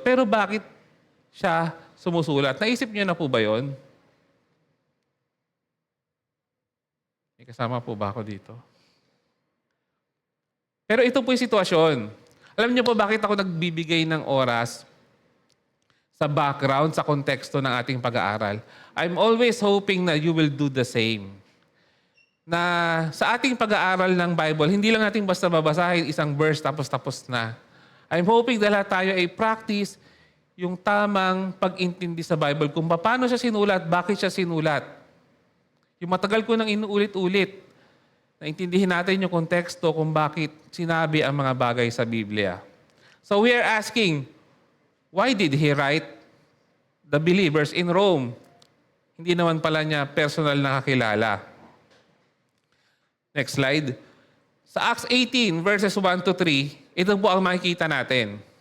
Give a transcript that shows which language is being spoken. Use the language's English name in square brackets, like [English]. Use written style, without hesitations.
[Filipino] Pero bakit siya sumusulat? Naisip niyo na po ba yun? May kasama po ba ako dito? Pero ito po yung sitwasyon. Alam niyo po bakit ako nagbibigay ng oras sa background, sa konteksto ng ating pag-aaral? [English] I'm always hoping na you will do the same. [Filipino] Na sa ating pag-aaral ng Bible, hindi lang natin basta babasahin isang verse tapos na. [English] I'm hoping [Filipino] na lahat tayo ay practice yung tamang pag-intindi sa Bible kung paano siya sinulat, bakit siya sinulat. Yung matagal ko nang inuulit-ulit, naintindihin natin yung konteksto kung bakit sinabi ang mga bagay sa Biblia. [English] So we are asking, why did he write the believers in Rome? [Filipino] Hindi naman pala niya personal nakakilala. [English] Next slide. [Filipino] Sa Acts 18, verses 1 to 3, ito po ang makikita natin.